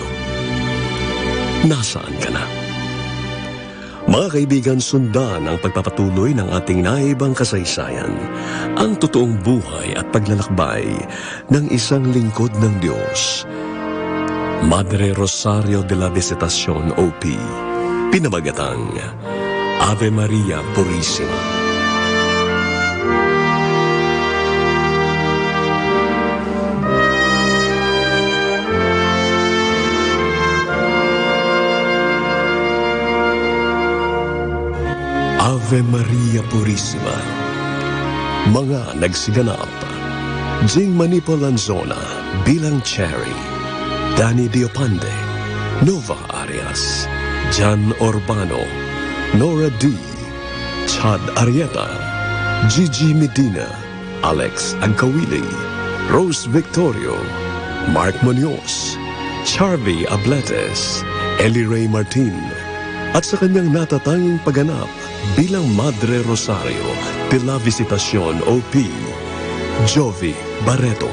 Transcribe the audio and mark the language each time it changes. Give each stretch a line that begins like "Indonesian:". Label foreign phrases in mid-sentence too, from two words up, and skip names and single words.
Filipino: Nasaan ka na? Mga kaibigan, sundan ang pagpapatuloy ng ating naibang kasaysayan, ang totoong buhay at paglalakbay ng isang lingkod ng Diyos. Madre Rosario de la Visitacion, OP, pinamagatang Ave Maria Purissima. Ave Maria Purissima. Mga nagsiganap: Jing Manipo Lanzona bilang Cherry, Danny Diopande, Nova Arias, Jan Urbano, Nora D, Chad Arieta, Gigi Medina, Alex Angkawili, Rose Victorio, Mark Munoz, Charvy Abletes, Ellie Ray Martin, at sa kanyang natatanging pagganap bilang Madre Rosario de la Visitacion, OP, Jovi Barreto.